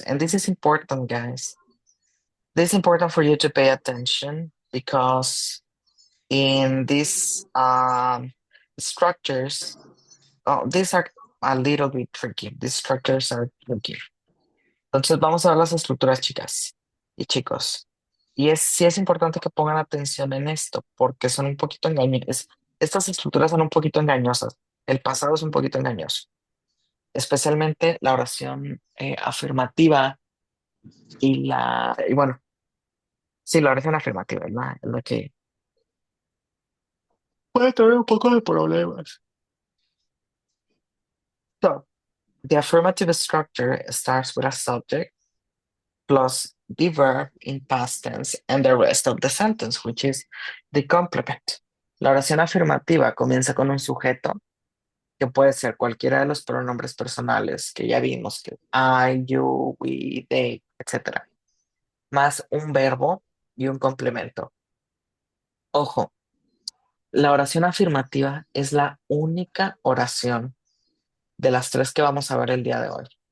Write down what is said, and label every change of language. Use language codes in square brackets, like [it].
[en] And this is important, guys. This is important for you to pay attention because in these structures, oh, these are a little bit tricky. These structures are tricky. [es] Entonces vamos a ver las estructuras, chicas y chicos. Sí es importante que pongan atención en esto porque son un poquito engañosas. Estas estructuras son un poquito engañosas. El pasado es un poquito engañoso. especialmente la oración afirmativa y bueno, sí, la oración afirmativa es la que puede tener un poco de problemas. [en] So, the affirmative structure starts with a subject plus the verb in past tense and the rest of the sentence, which is the complement. [es] La oración afirmativa comienza con un sujeto que puede ser cualquiera de los pronombres personales que ya vimos, que I, you, we, they, etcétera, más un verbo y un complemento. Ojo, la oración afirmativa es la única oración de las tres que vamos a ver el día de hoy.